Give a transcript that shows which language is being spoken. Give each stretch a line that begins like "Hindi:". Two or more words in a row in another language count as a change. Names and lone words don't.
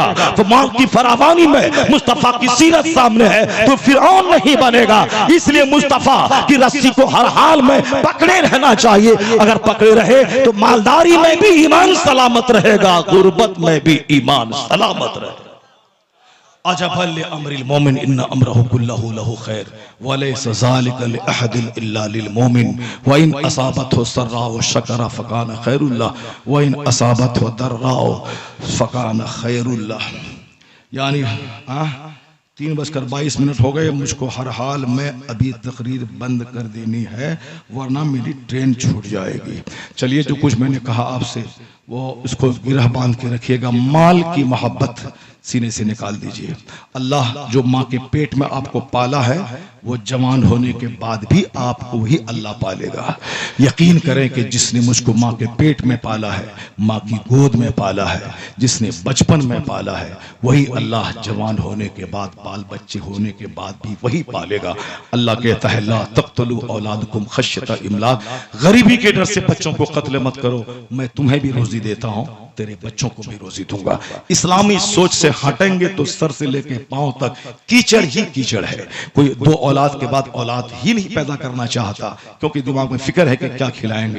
Hindi: तो मौत की फरावानी में मुस्तफा की सीरत सामने है तो फिरौन नहीं बनेगा। इसलिए मुस्तफा की रस्सी को हर हाल में पकड़े रहना चाहिए। अगर पकड़े रहे तो मालदारी में भी ईमान सलामत रहेगा, गुर्बत में भी ईमान सलामत रहेगा।
Arabic: عجبا لأمر المؤمن إن أمره كله له خير وليس ذلك لأحد إلا للمؤمن و إن أصابته سراء شكر فكان خيرا له و إن أصابته ضراء فكان خيرا له व इन असाबतहु दर्राउ फकान खैरुल्लाह।
Hindi: यानी 3:22 हो गए, मुझको हर हाल में अभी तकरीर बंद कर देनी है वरना मेरी ट्रेन छूट जाएगी। चलिए जो कुछ मैंने कहा आपसे वो इसको गिरह बांध के रखिएगा। माल की मोहब्बत सीने से निकाल दीजिए। अल्लाह जो माँ के पेट में आपको पाला है वो जवान होने के बाद भी आपको ही अल्लाह पालेगा। यकीन करें कि जिसने मुझको माँ के पेट में पाला है, माँ की गोद में पाला है, जिसने बचपन में पाला है, वही अल्लाह जवान होने के बाद, बाल बच्चे होने के बाद भी वही पालेगा। अल्लाह कहता है
Arabic: لا تقتلوا أولادكم خشية إملاق,
Hindi: गरीबी के डर से बच्चों को कत्ल मत करो, मैं तुम्हें भी रोजी रोजी देता हूं, तेरे बच्चों को भी रोजी दूंगा। इस्लामी सोच से हटेंगे तो सर से लेके पांव तक कीचड़ ही कीचड़ है। कोई 2 औलाद के बाद औलाद ही नहीं पैदा करना चाहता, क्योंकि दिमाग में फिक्र है कि क्या खिलाएंगे।